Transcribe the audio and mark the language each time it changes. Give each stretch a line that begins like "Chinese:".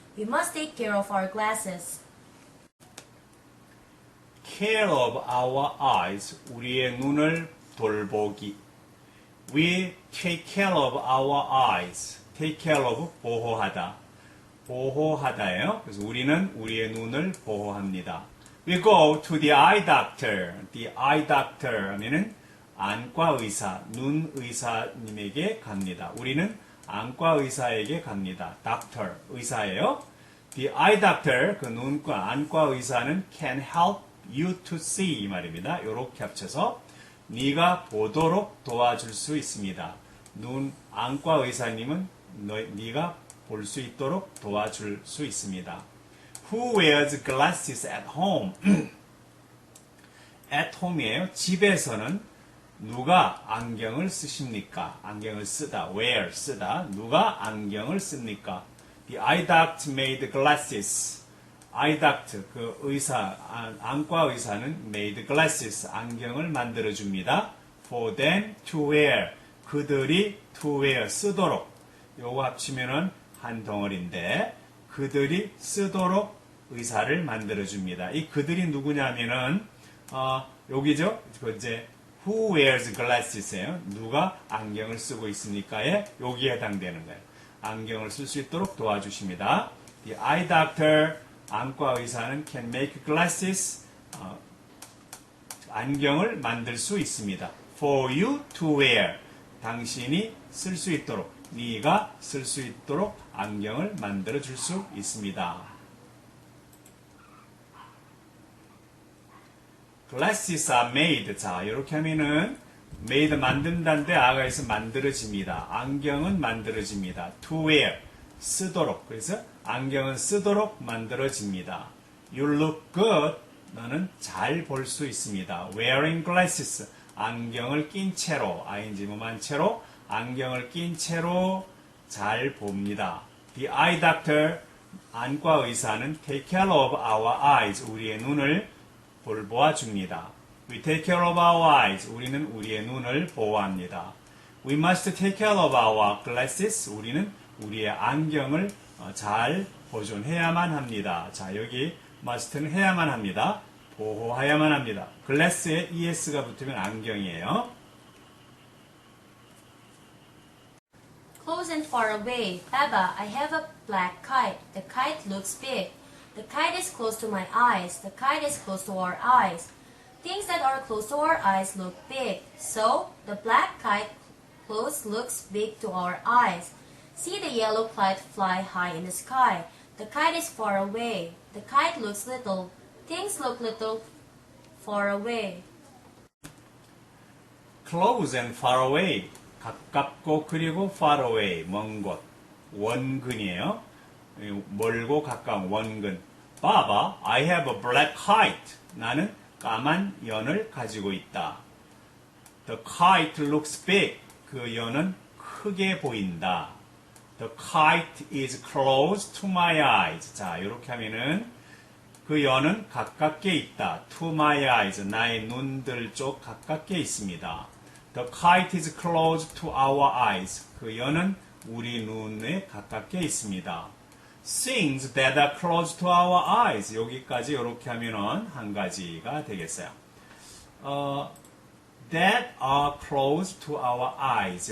English: We must take care of our glasses. Care of our eyes,
Korean: 우리의 눈을 돌보기.
English: We take care of our eyes. Take care of,
Korean: 보호하다. 보호하다예요. 그래서 우리는 우리의 눈을 보호합니다.
English: We go to the eye doctor. The eye doctor
Korean: 하면은 안과 의사, 눈 의사님에게 갑니다. 우리는 안과 의사에게 갑니다. Doctor, 의사예요.
English: The eye doctor,
Korean: 그 눈과 안과 의사는
English: can help you to see
Korean: 이 말입니다. 이렇게 합쳐서 네가 보도록 도와줄 수 있습니다. 눈 안과 의사님은 네가 볼 수 있도록 도와줄 수 있습니다.
English: Who wears glasses at home? at home이에요.
Korean: 집에서는 누가 안경을 쓰십니까? 안경을 쓰다. wear, 쓰다. 누가 안경을 씁니까?
English: The eye doctor made glasses.
Korean: eye doctor, 그 의사, 안과 의사는
English: made glasses,
Korean: 안경을 만들어줍니다.
English: For them to wear.
Korean: 그들이
English: to wear,
Korean: 쓰도록. 요거 합치면은 한 덩어리인데, 그들이 쓰도록 의사를 만들어줍니다. 이 그들이 누구냐면은, 여기죠? 이제,
English: who wears glasses?예요.
Korean: 누가 안경을 쓰고 있습니까에 여기에 해당되는 거예요. 안경을 쓸 수 있도록 도와주십니다.
English: The eye doctor,
Korean: 안과 의사는
English: can make glasses,
Korean: 안경을 만들 수 있습니다.
English: For you to wear,
Korean: 당신이 쓸 수 있도록, 네가 쓸 수 있도록 안경을 만들어 줄 수 있습니다.
English: Glasses are made.
Korean: 자, 이렇게 하면은 made 만든다인데 아가 있어 만들어집니다. 안경은 만들어집니다.
English: To wear,
Korean: 쓰도록. 그래서 안경은 쓰도록 만들어집니다.
English: You look good.
Korean: 너는 잘 볼 수 있습니다.
English: Wearing glasses.
Korean: 안경을 낀 채로, ing 무만 채로, 안경을 낀 채로 잘 봅니다.
English: The eye doctor,
Korean: 안과 의사는
English: take care of our eyes,
Korean: 우리의 눈을 돌보아 줍니다.
English: We take care of our eyes,
Korean: 우리는 우리의 눈을 보호합니다.
English: We must take care of our glasses,
Korean: 우리는 우리의 안경을 잘 보존해야만 합니다. 자, 여기 must는 해야만 합니다. 보호해야만 합니다. glass에 es가 붙으면 안경이에요.
English: Close and far away. Baba, I have a black kite. The kite looks big. The kite is close to my eyes. The kite is close to our eyes. Things that are close to our eyes look big. So, the black kite close looks big to our eyes. See the yellow kite fly high in the sky. The kite is far away. The kite looks little. Things look little far away. Close and far away.
Korean: 가깝고 그리고
English: far away.
Korean: 먼 곳. 원근이에요. 멀고 가까운 원근.
English: Baba, I have a black kite.
Korean: 나는 까만 연을 가지고 있다.
English: The kite looks big.
Korean: 그 연은 크게 보인다.
English: The kite is close to my eyes.
Korean: 자, 이렇게 하면은 그 연은 가깝게 있다.
English: To my eyes.
Korean: 나의 눈들 쪽 가깝게 있습니다.
English: The kite is close to our eyes.
Korean: 그 연은 우리 눈에 가깝게 있습니다.
English: Things that are close to our eyes.
Korean: 여기까지 이렇게 하면은 한 가지가 되겠어요.
English: That are close to our eyes.